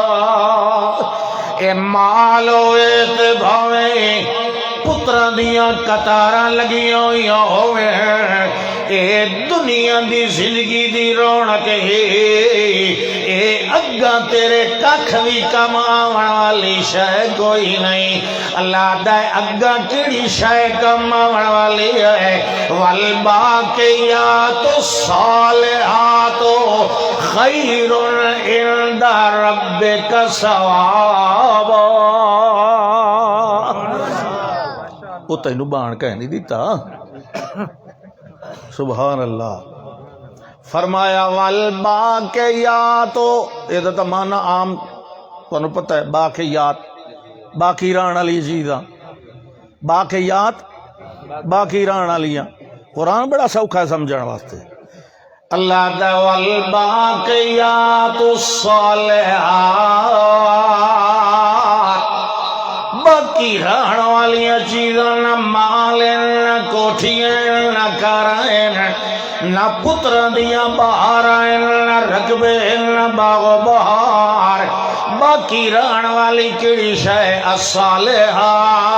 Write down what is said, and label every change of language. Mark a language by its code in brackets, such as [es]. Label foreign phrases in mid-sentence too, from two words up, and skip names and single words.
[pa] اے مال ہوئے تے بھاویں پتراں دیاں قطاراں لگیاں ہوئیاں ہوئے اے دنیا دی زندگی دی رونق ہے اے اگاں تیرے ککھ بھی کم آون والی شے کوئی نہیں. اللہ دا اگاں کیڑی شے کم آون والی ہے [ar] والباقیات الصالحات خیر عند ربک ثوابا. [pa] وہ تینوں بان کہہ نہیں دیتا. [ar] سبحان اللہ. [pa] فرمایا والباقیات [ur] یہ تو معنی عام تمہیں پتہ ہے [pa] باقیات باقی رہن والی چیزاں باقیات باقی رہن والیاں قرآن بڑا سوکھا ہے سمجھنے واسطے. اللہ دا [ar] والباقیات الصالحات [pa] باقی رہن والیاں چیزاں نہ مال نہ کوٹھیاں نہ کاریں نہ پتر دیاں بہار نہ رقبے نہ باغ و بہار باقی رہن والی کیڑی شے الصالحات